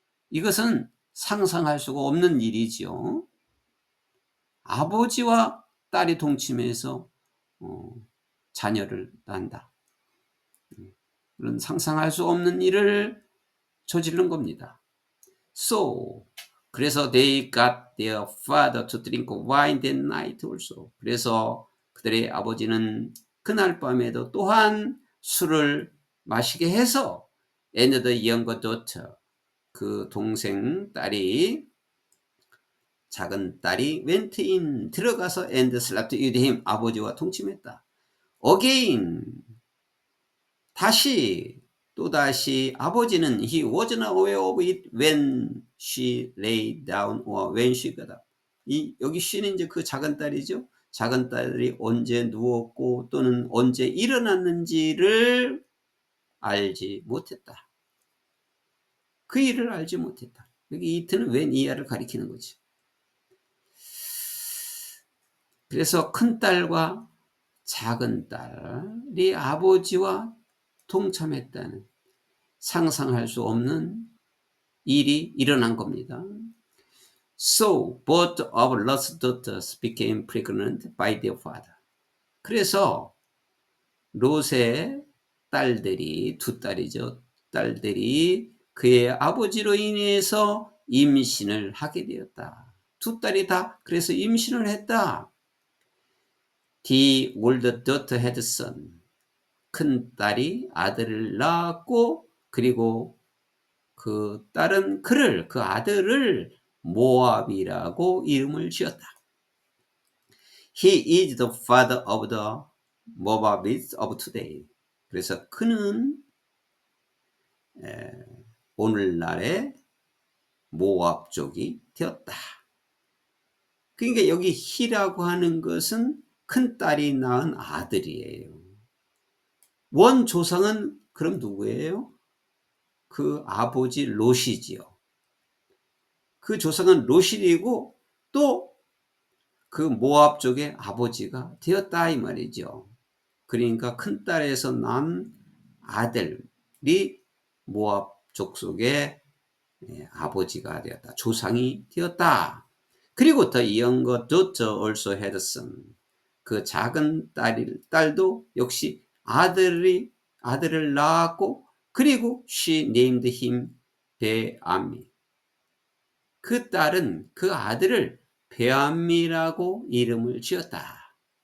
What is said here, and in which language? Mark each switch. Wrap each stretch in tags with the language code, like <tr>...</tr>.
<ko>이것은 상상할 수가 없는 일이죠. 아버지와 딸이 동침해서 자녀를 낳는다. 그런 상상할 수 없는 일을 저지른 겁니다.</ko> <en>So,</en> <ko>그래서</ko> <en>they got their father to drink wine that night also.</en> <ko>그래서 그들의 아버지는 그날 밤에도 또한 술을 마시게 해서</ko> <en>and the younger daughter,</en> <ko>그 동생 딸이 작은 딸이</ko> <en>went in,</en> <ko>들어가서</ko> <en>and slept with him,</en> <ko>아버지와 동침했다.</ko> <en>Again,</en> <ko>다시 또다시 아버지는</ko> <en>he wasn't aware of it when she lay down or when she got up.</en> <ko>여기 she는 이제 그 작은 딸이죠. 작은 딸이 언제 누웠고 또는 언제 일어났는지를 알지 못했다. 그 일을 알지 못했다. 여기 it는 when 이하를 가리키는 거지. 그래서 큰 딸과 작은 딸이 아버지와 동참했다는 상상할 수 없는 일이 일어난 겁니다.</ko> <en>So both of Lot's daughters became pregnant by their father.</en> <ko>그래서 롯의 딸들이, 두 딸이죠. 딸들이 그의 아버지로 인해서 임신을 하게 되었다. 두 딸이 다 그래서 임신을 했다.</ko> <en>The older daughter had a son.</en> <ko>큰 딸이 아들을 낳았고 그리고 그 딸은 그 아들을 모압이라고 이름을 지었다.</ko> <en>He is the father of the Moabites of today.</en> <ko>그래서 그는 오늘날의 모압족이 되었다. 그러니까 여기 he라고 하는 것은 큰 딸이 낳은 아들이에요. 원 조상은 그럼 누구예요? 그 아버지 롯이지요. 그 조상은 롯이고 또 그 모압 쪽의 아버지가 되었다 이 말이죠. 그러니까 큰 딸에서 난 아들이 모압 족속의 아버지가 되었다. 조상이 되었다. 그리고</ko> <en>the younger daughter also had a son.</en> <ko>그 작은 딸도 역시 아들을 낳았고 그리고</ko> <en>she named him</en> <ko>베암미. 그 딸은 그 아들을 베암미라고 이름을 지었다.</ko>